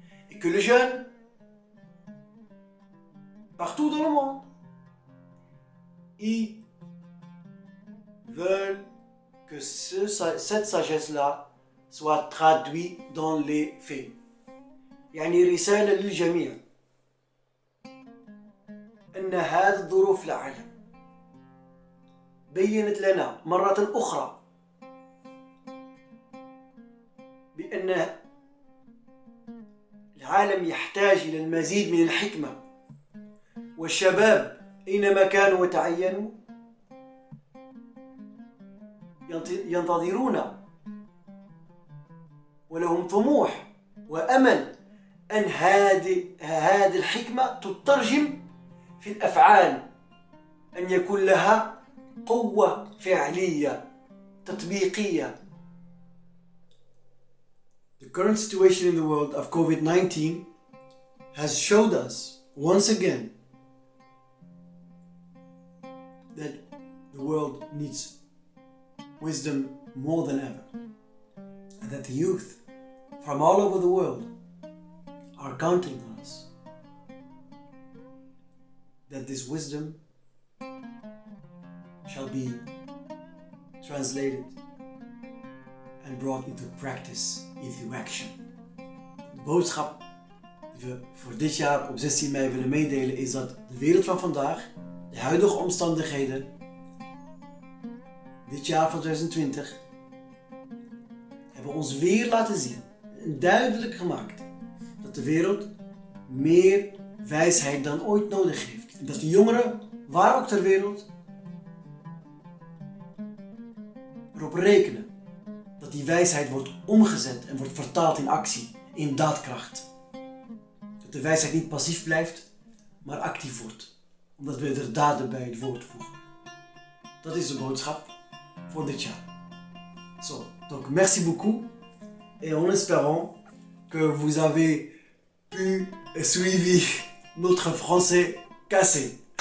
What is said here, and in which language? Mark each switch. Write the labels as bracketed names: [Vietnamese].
[French] Et que les jeunes, partout dans le monde, ils veulent que cette sagesse-là soit traduite dans les faits. [Arabic] يعني رسالة للجميع أن هذه الظروف العالم بيّنت لنا مرة أخرى بأن العالم يحتاج إلى المزيد من الحكمة والشباب أينما كانوا وتعينوا ينتظرون ولهم طموح وأمل أن هذه الحكمة تترجم في الأفعال، أن يكون لها قوة فعلية تطبيقية. [English] The current situation in the world of COVID-19 has showed us once again that the world needs wisdom more than ever, and that the youth from all over the world are counting on us, that this wisdom shall be translated and brought into practice, into action. [Dutch] De boodschap die we voor dit jaar op 16 mei willen meedelen is dat de wereld van vandaag, de huidige omstandigheden, dit jaar van 2020, hebben ons weer laten zien en duidelijk gemaakt dat de wereld meer wijsheid dan ooit nodig heeft. En dat de jongeren, waar ook ter wereld, erop rekenen dat die wijsheid wordt omgezet en wordt vertaald in actie, in daadkracht. Dat de wijsheid niet passief blijft, maar actief wordt, omdat we er daden bij het woord voegen. Dat is de boodschap pour dit jaar. [French] Donc merci beaucoup et en espérant que vous avez pu suivre notre français cassé.